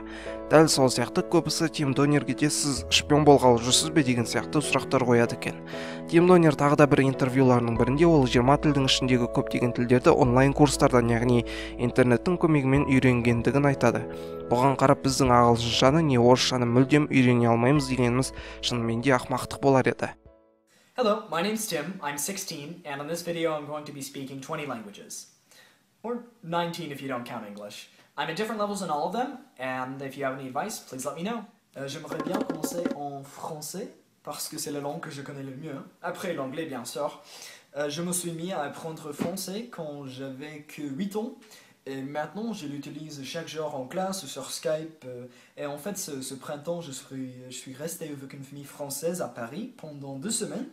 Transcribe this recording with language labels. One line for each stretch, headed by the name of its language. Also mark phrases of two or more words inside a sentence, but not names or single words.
Kazakh: Дәл сол сияқты көбісі Тим Донерге де сіз шпион болғалы жүрсіз бе деген сияқты сұрақтар қояды екен. Тим Донер тағы да бір интервьюларының бірінде ол 20 тілдің ішіндегі көптеген тілдерді онлайн курстардан, яғни интернеттің көмегімен үйренгендігін айтады. Бұған қарап біздің ағылшыншаны не орысшаны мүлдем үйрене алмаймыз дегеніміз шынымен де ақымақтық болар еді.
English: Hello, my name's Tim, I'm 16, and in this video I'm going to be speaking 20 languages. Or 19 if you don't count English. I'm at different levels in all of them, and if you have any advice, please let me know.
French: J'aimerais bien commencer en français, parce que c'est la langue que je connais le mieux. Après l'anglais, bien sûr. Je me suis mis à apprendre français quand j'avais que 8 ans, et maintenant je l'utilise chaque jour en classe, sur Skype. Et en fait, ce printemps, je suis resté avec une famille française à Paris pendant 2 semaines.